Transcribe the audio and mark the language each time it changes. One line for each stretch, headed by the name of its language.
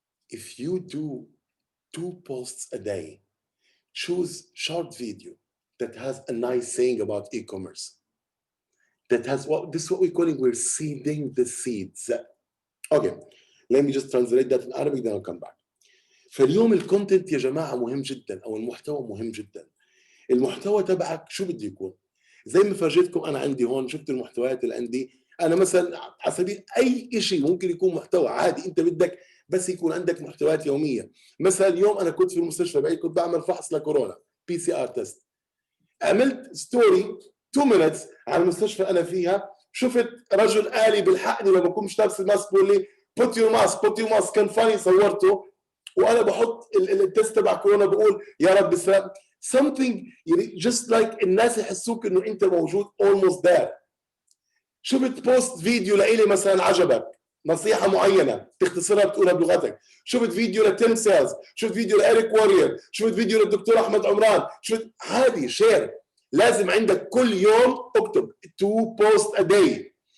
English: If you do 2 posts a day, choose short video that has a nice saying about e-commerce. That has this is what we're calling, we're seeding the seeds. Okay, let me just translate that in Arabic, then I'll come back.
Arabic: فاليوم الكونتنت يا جماعة مهم جدا، أو المحتوى مهم جدا. المحتوى تبعك شو بده يكون؟ زي ما فرجيتكم أنا عندي هون، شفت المحتويات اللي عندي. أنا مثلا على سبيل أي شيء ممكن يكون محتوى عادي، أنت بدك بس يكون عندك محتويات يومية. مثلا اليوم أنا كنت في المستشفى بعيد، كنت بعمل فحص لكورونا PCR تيست. عملت ستوري
English: 2 minutes
Arabic: على المستشفى أنا فيها، شفت رجل آلي بالحقني لما بكون مش لابس الماسك بقول لي
English: put your mask،
Arabic: كان فاني، صورته وأنا بحط التست تبع كورونا بقول يا رب سلام.
English: something just like
Arabic: الناس يحسوك إنه أنت موجود
English: almost there.
Arabic: شفت بوست فيديو لإلي مثلا عجبك، نصيحة معينة تختصرها بتقولها بلغتك، شفت فيديو لتيم سيلز، شفت فيديو لإريك وارير، شفت فيديو للدكتور أحمد عمران، شفت هذه شير. لازم عندك كل يوم اكتب
English: 2 posts a day.